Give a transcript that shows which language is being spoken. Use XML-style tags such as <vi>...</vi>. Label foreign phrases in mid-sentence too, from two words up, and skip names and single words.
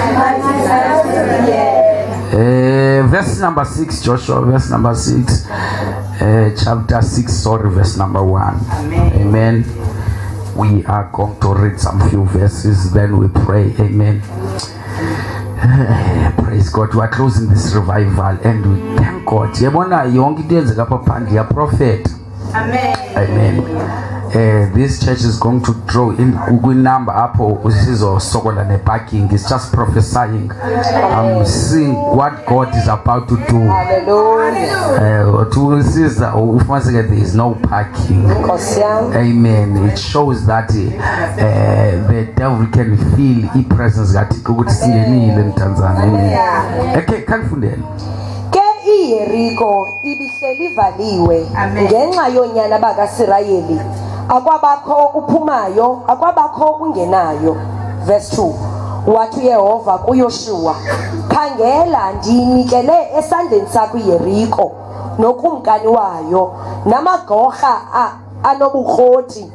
<en>Verse number 6, Joshua, verse number 6, chapter 6, sorry, verse number 1. Amen. We are going to read some few verses, then we pray. Amen. Praise God. We are closing this revival and we thank God.</en> <xh>Yabona yonke into yenzeka pha phandle ya prophet.</xh> <en>Amen. Amen. this church is going to draw in number</en> <xh>apho usizo sokola ne parking.</xh> <en>It's just prophesying. I'm seeing what God is about to do. Hallelujah. To sister ufumaniseke there is no parking. Amen. It shows that the devil can feel his presence</en> <xh>kaThixo ukuthi singenile eMdantsane.</xh> <en>Amen.</en> <xh>Okay, kanifundela. Jericho ibihleli ivaliwe ngenxa yonyana bakaSirayeli, akwabakho uphumayo akwabakho ungenayo. Verse 2, wathi uYehova kuYoshua, khangela ndiyinikele esandleni sakho iJericho nokumkani wayo namagorha anobukroti.</xh>